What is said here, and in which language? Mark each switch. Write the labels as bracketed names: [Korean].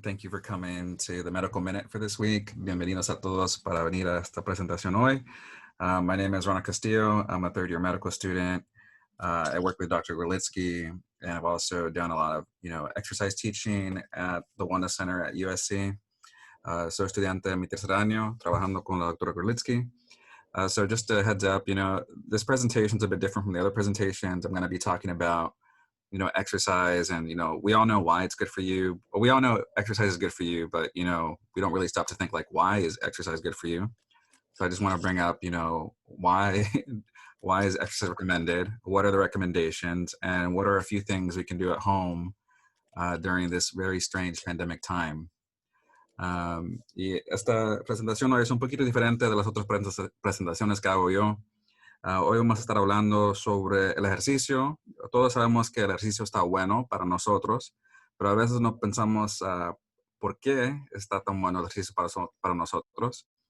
[English] Thank you for coming to the Medical Minute for this week. [Spanish] Bienvenidos a todos para venir a esta presentación hoy. [English] My name is Ronald Castillo. I'm a third-year medical student. I work with Dr. Gorlitsky, and I've also done a lot of, exercise teaching at the Wellness Center at USC. [Spanish] Soy estudiante de mi tercer año, trabajando con la doctora Gorlitsky. [English] So just a heads up, this presentation is a bit different from the other presentations. I'm going to be talking about exercise, and we all know why it's good for you. Well, we all know exercise is good for you, but we don't really stop to think like, why is exercise good for you? So I just want to bring up why why is exercise recommended, what are the recommendations, and what are a few things we can do at home during this very strange pandemic time. [Spanish] Y esta presentación hoy es un poquito diferente de las otras presentaciones que hago yo. Hoy vamos a estar hablando sobre el ejercicio. Todos sabemos que el ejercicio está bueno para nosotros, pero a veces no pensamos por qué está tan bueno el ejercicio para nosotros.